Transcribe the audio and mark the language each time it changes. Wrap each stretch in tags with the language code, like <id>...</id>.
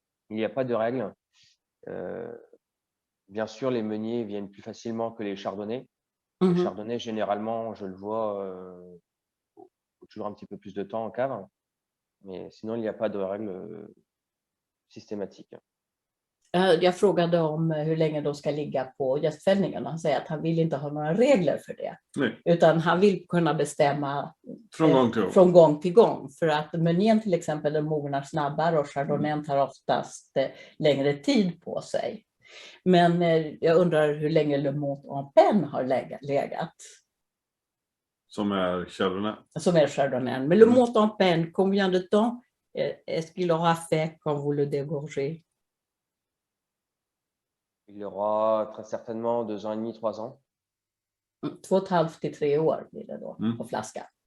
<fr>Il n'y a pas de règle. Bien sûr, les meuniers viennent plus facilement que les chardonnays. Les chardonnays, généralement, je le vois, faut toujours un petit peu plus de temps en cave. Mais sinon, il n'y a pas de règle systématique.</fr> <sv>Jag frågade om hur länge de ska ligga på gästfällningen. Han säger att han vill inte ha några regler för det. Nej. Utan han vill kunna bestämma från gång till gång. För att menyn till exempel den mognar snabbare och chardonnayen tar oftast längre tid på sig. Men jag undrar hur länge Le Montampenne har legat. Som är chardonnay. Som är chardonnay.</sv> <fr>Mais Le Montampenne, combien de temps est-ce qu'il aura fait quand vous le dégorgez? Il y aura très certainement 2 ans et demi, 3 ans.</fr> <sv>2,5 till 3 år blir det då på flaska.</sv>